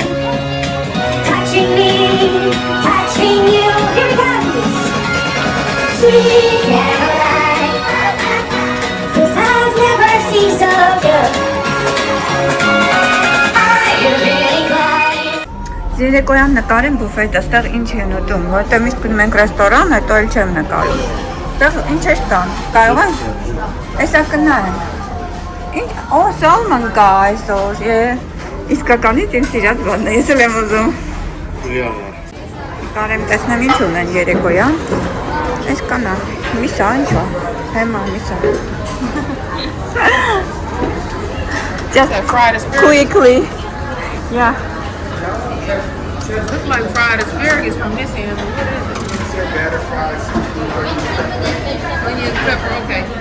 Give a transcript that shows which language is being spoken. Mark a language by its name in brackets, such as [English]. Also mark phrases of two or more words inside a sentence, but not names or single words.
[English] Touching me, touching you. Here it comes. Sweet Caroline. The times never seem so good. Are you really glad? [Armenian] Երեկոյան նկարեմ բուֆետը, ստեղ ինչ են ուտում, որտեղ միշտ գնում ենք ռեստորան, հետո էլ չեմ նկարում։ Ստեղ ինչ ես տան, կարող են, էսա կնայենք։ Ինչ, օ, սալման կա այսօր, իսկականից իմ սիրած բանն է, ես էլ եմ ուզում։ Նկարեմ, տեսնեմ ինչ ունեն երեկոյան, այս կանա, միսա, ինչ ա, հեմա, միսա։ [English] Just quickly, yeah. It looks like fried asparagus from this end. What is it? Batter fries. Onion, pepper, okay.